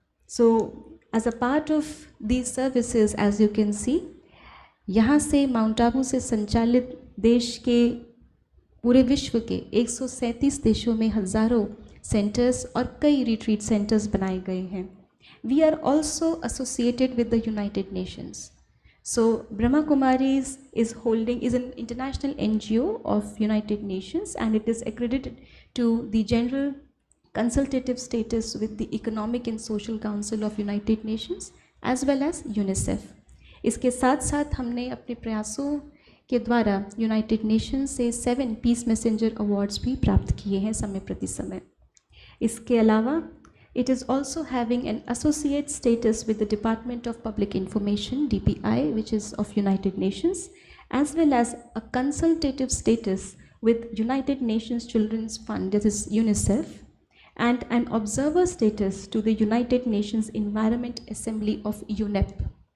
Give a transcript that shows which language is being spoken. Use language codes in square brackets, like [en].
[en] so as a part of these services as you can see, [hi] यहाँ से mount Abu से संचालित देश के पूरे विश्व के 137 देशों में हज़ारों सेंटर्स और कई रिट्रीट सेंटर्स बनाए गए हैं. [en] We are also associated with the United Nations. So Brahma Kumaris is an international NGO of United Nations, and it is accredited to the general consultative status with the Economic and Social Council of United Nations as well as UNICEF. [hi] इसके साथ साथ हमने अपने प्रयासों के द्वारा United Nations से 7 piece messenger awards भी प्राप्त किए हैं समय प्रति समय. इसके अलावा [en] it is also having an associate status with the Department of Public Information DPI, which is of United Nations, as well as a consultative status with United Nations Children's Fund, that is UNICEF, and an observer status to the United Nations Environment Assembly of UNEP.